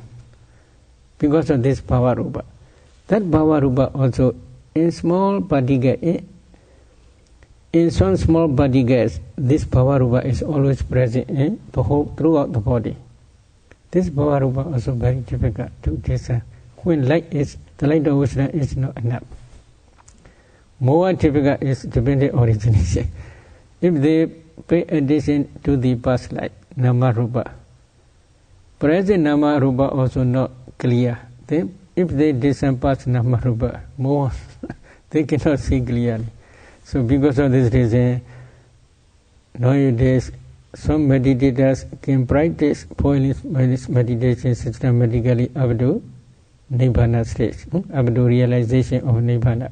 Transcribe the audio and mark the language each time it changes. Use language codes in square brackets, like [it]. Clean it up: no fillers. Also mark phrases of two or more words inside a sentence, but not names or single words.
[en] Because of this [pi] bhava rupa. [en] That [pi] bhava rupa [en] also in small particles, in some small particles, this [pi] bhava rupa [en] is always present in the whole throughout the body. This [pi] bhava rupa [en] also very difficult to discern. When light is, the light of wisdom is not enough. More difficult is dependent origination. If they pay attention to the past light, [pi] nama rupa, [en] present [pi] nama rupa [en] also not clear. Then if they discern past [pi] nama rupa, [en] more they cannot see clearly. So because of this reason, nowadays some meditators can practice pointless meditation systematically up to Nibbana stage, up to realization of Nibbana.